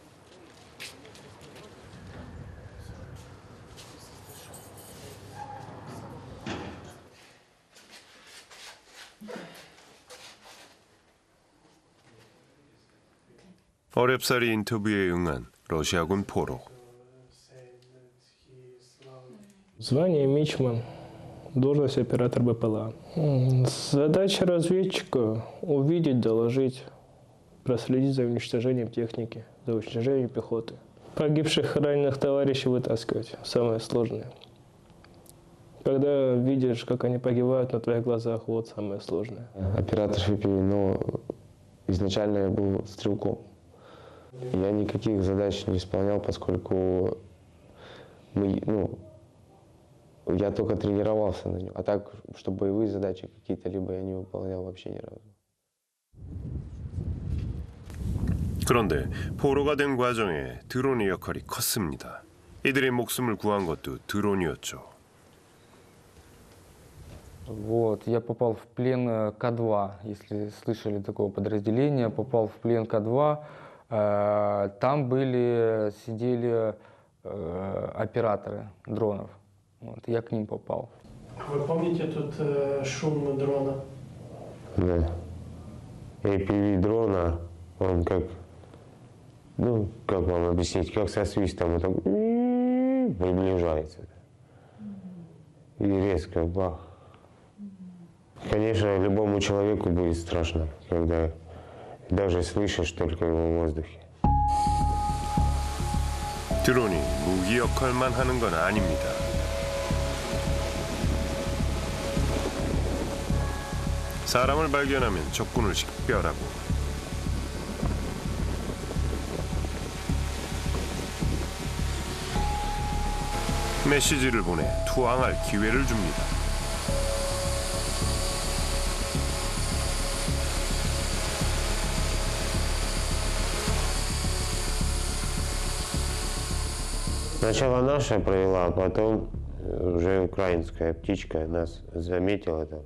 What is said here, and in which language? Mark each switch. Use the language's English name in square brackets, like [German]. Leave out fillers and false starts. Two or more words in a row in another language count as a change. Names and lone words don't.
[Korean] 어렵사리 인터뷰에 응한 러시아군 포로. [Russian] Звание мичман, должность оператор БПЛА. Задача разведчика – увидеть, доложить, проследить за уничтожением техники, за уничтожением пехоты. Погибших и раненых товарищей вытаскивать – самое сложное. Когда видишь, как они погибают на твоих глазах, вот самое сложное. Оператор ШПИ, но изначально я был стрелком. Я никаких задач не исполнял, поскольку я только тренировался на нем. А так, чтобы боевые задачи какие-то либо я не выполнял вообще ни разу. [Korean] 그런데 포로가 된 과정에 드론의 역할이 컸습니다. 이들의 목숨을 구한 것도 드론이었죠. [Russian] Вот, я попал в плен К-2, если слышали такого подразделения, попал в плен К-2. Там сидели операторы дронов. Вот, я к ним попал. Вы помните тут шум дрона? Да. APV дрона, он как вам объяснить, как со свистом, он так приближается. И резко бах. Конечно, любому человеку будет страшно, когда даже слышишь только его в воздухе. [Korean] 드론이 무기 역할만 하는 건 아닙니다. 사람을 발견하면 적군을 식별하고 메시지를 보내 투항할 기회를 줍니다. [Russian] Сначала наша провела, а потом уже украинская птичка нас заметила там.